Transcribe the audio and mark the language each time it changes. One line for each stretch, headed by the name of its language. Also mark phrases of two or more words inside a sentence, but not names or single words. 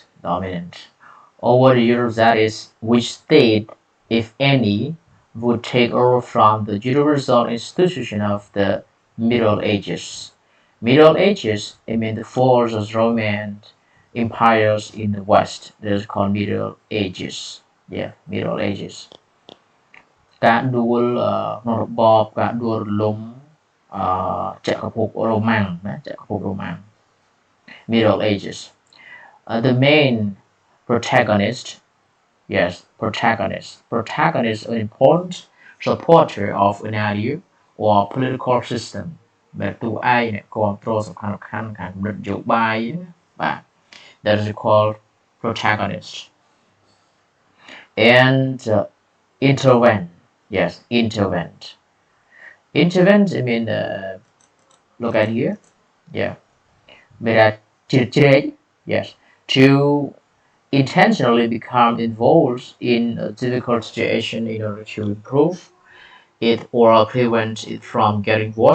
English: Over the Europe, that is, which state, if any, would take over from the universal institution of the Middle Ages. Middle Ages, I mean the falls of Roman empires in the West. That is called Middle Ages. Yeah, Middle Ages.
Khmer: ការដួលក្នុងរបបការដួលរលំចក្រភពរ៉ូម៉ាំងណាចក្រភពរ៉ូម៉ាំង
English: Middle Ages. The main protagonist, yes, protagonist an important supporter of an idea or political system
Khmer: ដែលតួឯងអ្នកគ្រប់គ្រងសំខាន់ខាងនយោបាយបាទ
English: that is called protagonist. And intervent, yes, intervent. I mean look at here, yeah, yes, to intentionally become involved in a difficult situation in order to improve it or prevent it from getting worse.